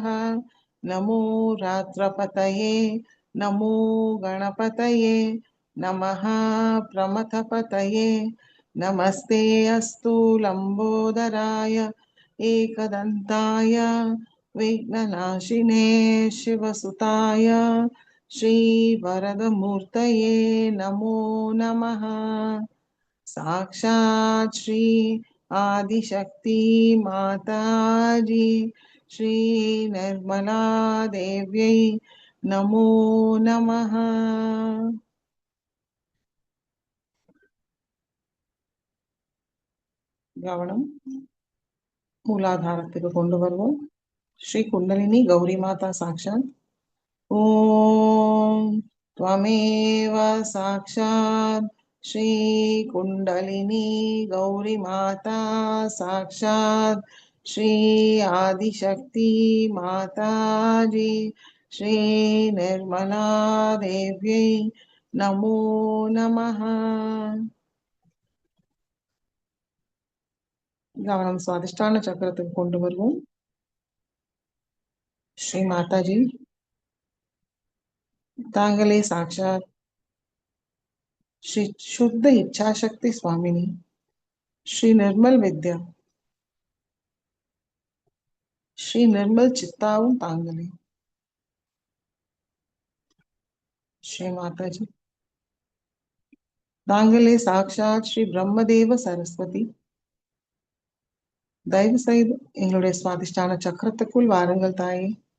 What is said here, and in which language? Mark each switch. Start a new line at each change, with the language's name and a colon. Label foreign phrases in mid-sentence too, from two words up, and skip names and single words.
Sanskrit: नमो रात्रपतये नमो गणपतये नमः प्रमथपतये नमस्ते अस्तु लम्बोदराय एकदन्ताय विघ्ननाशिने शिवसुताय श्रीवरदमूर्तये नमो नमः। साक्षात् श्री आदिशक्ति माताजी श्री निर्मला देव्यै नमो नमः।
Tamil: கவனம் மூலாதாரத்துக்கு கொண்டு வருவோம். ஸ்ரீ குண்டலினி கௌரி மாதா சாக்ஷாத்.
Sanskrit: ஓம் त्वमेव साक्षात् श्री कुंडलिनी गौरी माता साक्षात् श्री आदिशक्ति माताजी श्री निर्मला देव्यै नमो नमः।
Tamil: கவனம் சுவாதிஷ்டான சக்கரத்துக்கு கொண்டு வருவோம். ஸ்ரீ மாதாஜி தாங்களே சாட்சாத்
Sanskrit: श्री शुद्ध इच्छा शक्ति स्वामिनी श्री निर्मल विद्या श्री निर्मल
Tamil: சித்தாவும் தாங்களே। श्री माताजी தாங்களே சாட்சாத் ஸ்ரீ பிரம்மதேவ சரஸ்வதி தயவு செய்து எங்களுடைய சுவாதிஷ்டான சக்கரத்துக்குள் வாருங்கள் தாயே.